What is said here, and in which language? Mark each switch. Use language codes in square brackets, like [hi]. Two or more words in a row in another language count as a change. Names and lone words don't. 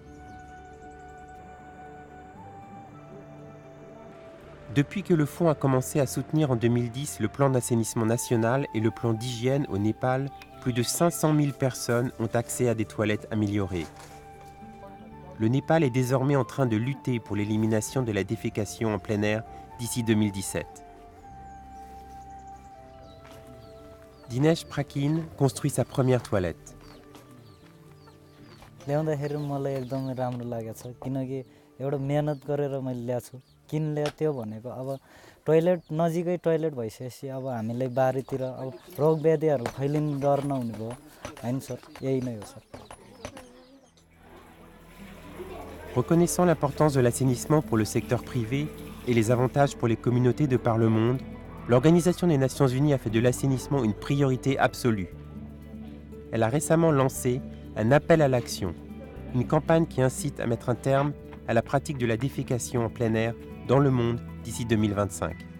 [fr] Depuis que le fonds a commencé à soutenir en 2010 le plan d'assainissement national et le plan d'hygiène au Népal, plus de 500 000 personnes ont accès à des toilettes améliorées. Le Népal est désormais en train de lutter pour l'élimination de la défécation en plein air d'ici 2017. Dinesh Prakin construit sa première toilette. [ne] ल्याउँदाखेरि मलाई एकदमै राम्रो लागेको छ किनकि एउटा मेहनत गरेर मैले ल्याएको छु किन ल्यायो त्यो भनेको अब टोयलेट नजिकै टोयलेट भइसकेपछि अब हामीलाई बारीतिर अब रोग व्याधिहरू फैलिने डर नहुने भयो हैन सर यही नै हो सर. [fr] Reconnaissant l'importance de l'assainissement pour le secteur privé et les avantages pour les communautés de par le monde, l'Organisation des Nations Unies a fait de l'assainissement une priorité absolue. Elle a récemment lancé un appel à l'action, une campagne qui incite à mettre un terme à la pratique de la défécation en plein air dans le monde d'ici 2025.